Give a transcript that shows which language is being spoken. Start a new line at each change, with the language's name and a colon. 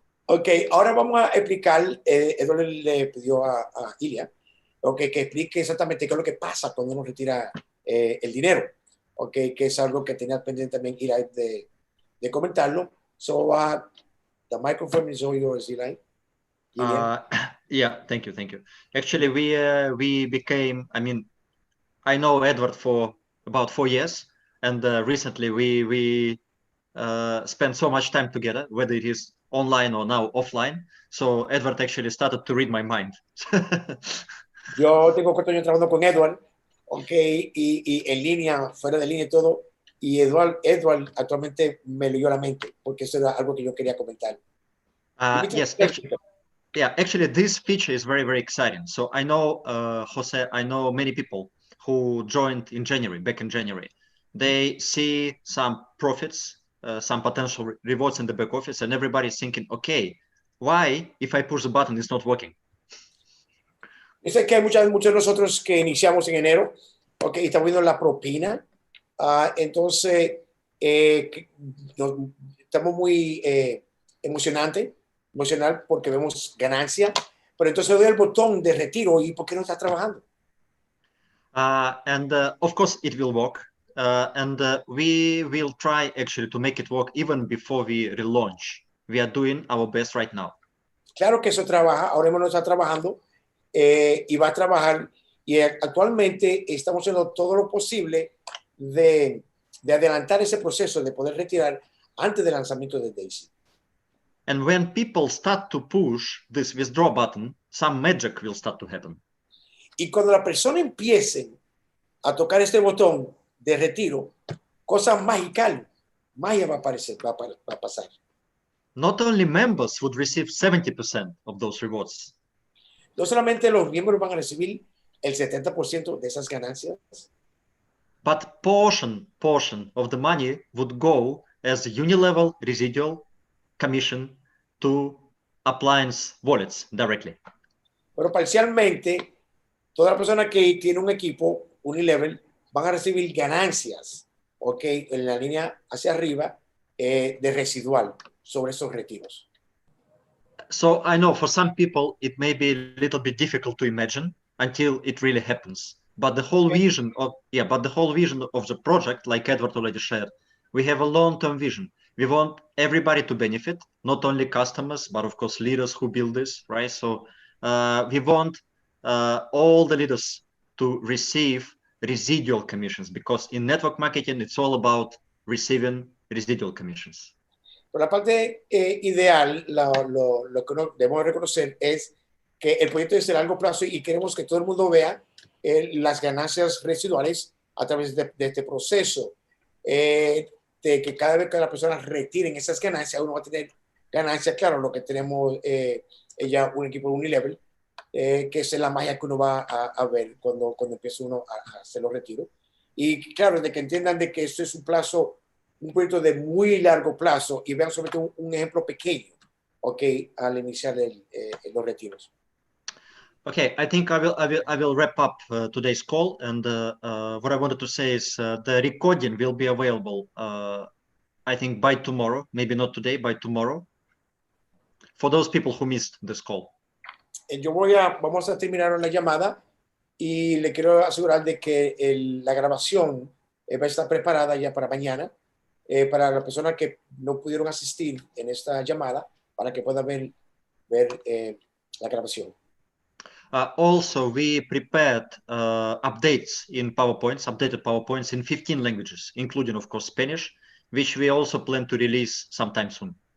Spanish: Okay, ahora vamos a explicar, Eduardo le pidió a Ilya, okay, que explique exactamente qué es lo que pasa cuando uno retira el dinero, okay, que es algo que tenía pendiente también Ilya de comentarlo. So,
English: The microphone is all yours, Eli. Yeah, thank you. Actually, we became, I know Edward for about 4 years, and recently we spent so much time together, whether it is online or now offline. So Edward actually started to read my mind.
Spanish: Yo tengo 4 años trabajando con Edward, okay, y en línea, fuera de línea y todo, y Edward actualmente me leyó la mente, porque eso era algo que yo quería comentar.
English: Yes, actually, this feature is very, very exciting. So I know, Jose, I know many people who joined in January, back in January. They see some profits, some potential rewards in the back office, and everybody's thinking, okay, why, if I push the button, it's not working?
Spanish: Yo sé que hay muchos de nosotros que iniciamos en enero, okay, y estamos viendo la propina, entonces estamos muy emocional porque vemos ganancia, pero entonces doy el botón de retiro y ¿por qué no está trabajando?
English: Of course it will work, we will try actually to make it work even before we relaunch. We are doing our best right now.
Spanish: Claro que eso trabaja, ahora mismo no está trabajando y va a trabajar, y actualmente estamos haciendo todo lo posible de adelantar ese proceso de poder retirar antes del lanzamiento de Daisy.
English: And when people start to push this withdraw button, some magic will start to happen.
Spanish: Y cuando la persona empiece a tocar este botón de retiro, cosas mágicas, magia va a aparecer, va a pasar.
English: Not only members would receive 70% of those rewards.
Spanish: No solamente los miembros van a recibir el 70% de esas ganancias,
English: but portion of the money would go as unilevel residual commission to appliance wallets directly.
Spanish: pero parcialmente toda la persona que tiene un equipo unilevel van a recibir ganancias, okay, en la línea hacia arriba de residual sobre esos retiros.
English: So I know for some people it may be a little bit difficult to imagine until it really happens. But the whole vision of the project, like Edward already shared, we have a long-term vision. We want everybody to benefit, not only customers, but of course leaders who build this, right? So we want all the leaders to receive residual commissions, because in network marketing it's all about receiving residual commissions.
Spanish: Pero la parte ideal, lo que debemos reconocer es que el proyecto es de largo plazo y queremos que todo el mundo vea las ganancias residuales a través de este proceso, de que cada vez que las personas retiren esas ganancias, uno va a tener ganancias. Claro, lo que tenemos ya un equipo Unilevel, que es la magia que uno va a ver cuando empieza uno a hacer los retiros. Y claro, de que entiendan de que esto es un proyecto de muy largo plazo, y vean sobre todo un ejemplo pequeño, okay, al iniciar los retiros.
English: Okay, I think I will wrap up today's call, and what I wanted to say is the recording will be available, I think by tomorrow, maybe not today, by tomorrow, for those people who missed this call.
Spanish: Vamos a terminar la llamada y le quiero asegurar de que la grabación va a estar preparada ya para mañana, para las personas que no pudieron asistir en esta llamada, para que puedan ver la grabación.
English: Also, we prepared updated PowerPoints in 15 languages, including, of course, Spanish, which we also plan to release sometime soon.